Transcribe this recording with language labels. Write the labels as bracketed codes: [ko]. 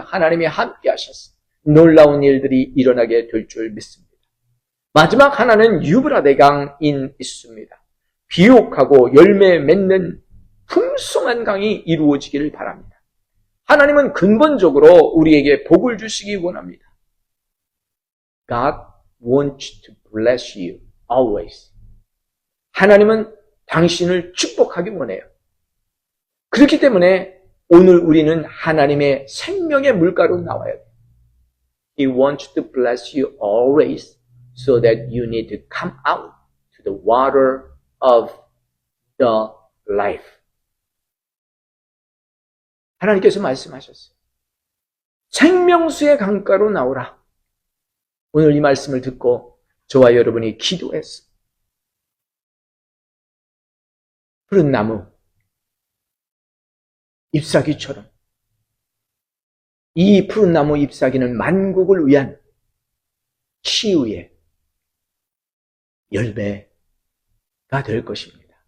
[ko] 하나님이 함께 하셨습니다. 놀라운 일들이 일어나게 될 줄 믿습니다. 마지막 하나는 유브라데강인 있습니다. 비옥하고 열매 맺는 풍성한 강이 이루어지기를 바랍니다. 하나님은 근본적으로 우리에게 복을 주시기 원합니다. [en] God wants to bless you always. [ko] 하나님은 당신을 축복하기 원해요. 그렇기 때문에 오늘 우리는 하나님의 생명의 물가로 나와야 돼요. [en] He wants to bless you always so that you need to come out to the water of the life. [ko] 하나님께서 말씀하셨어요. 생명수의 강가로 나오라. 오늘 이 말씀을 듣고 저와 여러분이 기도했어요. 푸른 나무, 잎사귀처럼 이 푸른 나무 잎사귀는 만국을 위한 치유의 열매가 될 것입니다.